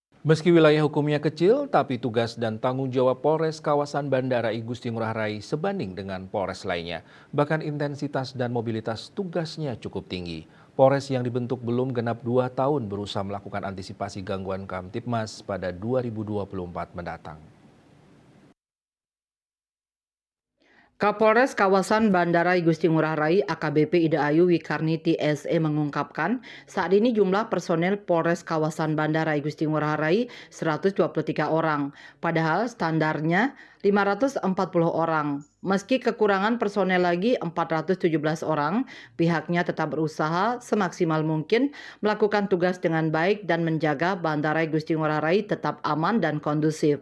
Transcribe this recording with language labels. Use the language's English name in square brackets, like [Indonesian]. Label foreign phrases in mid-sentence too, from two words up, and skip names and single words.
[Indonesian] Meski wilayah hukumnya kecil, tapi tugas dan tanggung jawab Polres kawasan Bandara I Gusti Ngurah Rai sebanding dengan Polres lainnya. Bahkan intensitas dan mobilitas tugasnya cukup tinggi. Polres yang dibentuk belum genap 2 tahun berusaha melakukan antisipasi gangguan Kamtibmas pada 2024 mendatang. Kapolres kawasan Bandara I Gusti Ngurah Rai AKBP Ida Ayu Wikarniti SE mengungkapkan saat ini jumlah personel Polres kawasan Bandara I Gusti Ngurah Rai 123 orang, padahal standarnya 540 orang. Meski kekurangan personel lagi 417 orang, pihaknya tetap berusaha semaksimal mungkin melakukan tugas dengan baik dan menjaga Bandara I Gusti Ngurah Rai tetap aman dan kondusif.